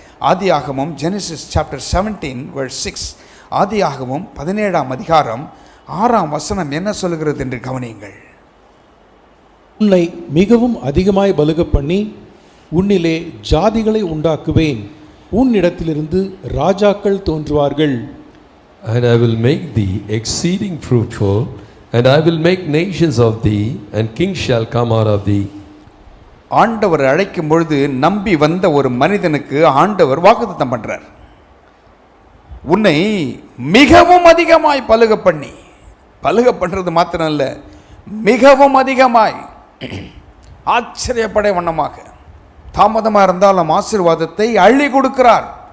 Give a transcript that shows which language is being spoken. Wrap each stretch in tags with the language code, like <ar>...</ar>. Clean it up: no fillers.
<ta>ஆதியாகமம், Genesis chapter 17 verse 6. ஆதியாகமம் 17ஆம் அதிகாரம் 6ஆம் வசனம் என்ன சொல்லுகிறது என்று கவனியுங்கள். உன்னை மிகவும் அதிகமாய் பலுக பண்ணி உன்னிலே ஜாதிகளை உண்டாக்குவேன், உன்னிடத்திலிருந்து ராஜாக்கள் தோன்றுவார்கள்.</ta> <en>And I will make thee exceeding fruitful, and I will make nations of thee, and kings shall come out of thee.</en> <ta>ஆண்டவர் அழைக்கும் பொழுது நம்பி வந்த ஒரு மனிதனுக்கு ஆண்டவர் வாக்குத்தத்தம் பண்றார். உன்னை மிகவும் அதிகமாய் பலுக பண்ணி, பலுக பண்றது மாத்திரம் அல்ல, மிகவும் அதிகமாய் ஆச்சரியப்படை வண்ணமாக, தாமதமாக இருந்தாலும் ஆசீர்வாதத்தை அள்ளி கொடுக்கிறார்.</ta>